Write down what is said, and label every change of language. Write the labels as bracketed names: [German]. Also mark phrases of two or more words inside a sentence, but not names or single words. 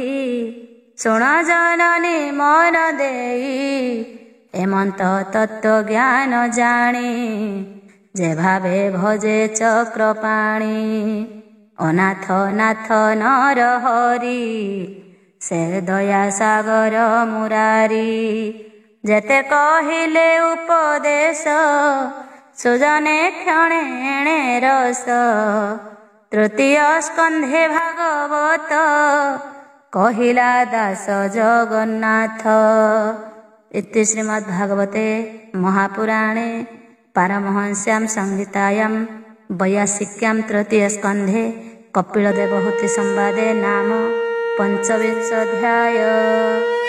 [Odia] ଶୁଣ ଜନନୀ ମନ ଦେଇ ଏମନ୍ତ ତତ୍ତ୍ୱ ଜ୍ଞାନ ଜାଣି ଯେ ଭାବେ ଭଜେ ଚକ୍ରପାଣି ଅନାଥ ନାଥ ନର ହରି ସେ ଦୟା ସାଗର ମୁରାରି ଯେତେ କହିଲେ ଉପଦେଶ ସୁଜନେ କ୍ଷଣେ ଏଣେ ରସ ତୃତୀୟ ସ୍କନ୍ଧେ ଭାଗବତ କହିଲା ଦାସ ଜଗନ୍ନାଥ। [Sanskrit] इति श्रीमद्भागवते महापुराणे पारमहंस्यां संहितायां 82 तृतीय स्कन्धे कपिलदेवहूति संवादे नाम 25 अध्याय।